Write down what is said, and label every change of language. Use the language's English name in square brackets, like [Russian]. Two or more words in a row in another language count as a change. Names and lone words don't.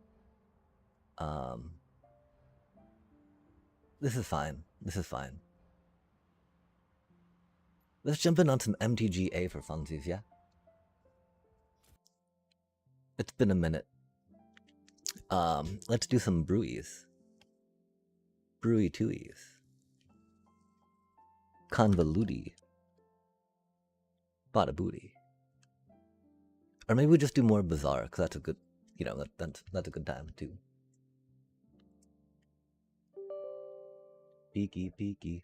[English] This is fine. This is fine. Let's jump in on some MTGA for funsies, yeah? It's been a minute. Let's do some brewies. Brewy twoies. Convoluti. Bada booty. Or maybe we just do more bizarre, because that's a good, you know, that's a good time too. Peeky peeky.